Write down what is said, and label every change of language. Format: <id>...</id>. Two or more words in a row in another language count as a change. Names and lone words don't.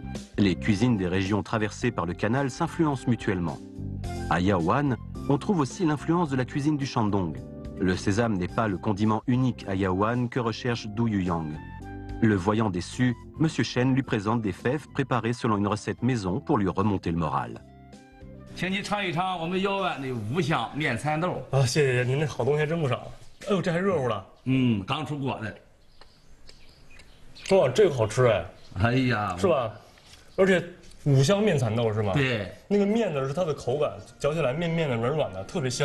<fr>Les cuisines des régions traversées par le canal s'influencent mutuellement. À Yaowan, on trouve aussi l'influence de la cuisine du Shandong. Le sésame n'est pas le condiment unique à Yaowan que recherche Du Yuyang. Le voyant déçu, M. Chen lui présente des fèves préparées selon une recette maison pour lui remonter le moral.</fr> <zh>请你尝一尝我们姚湾的五香面蚕豆。啊，谢谢您，这好东西还真不少。哎呦，这还热乎了。刚出锅的。哇，这个好吃哎。哎呀，是吧？而且五香面蚕豆是吗？对，那个面呢是它的口感，嚼起来面的软软的，特别香。</zh>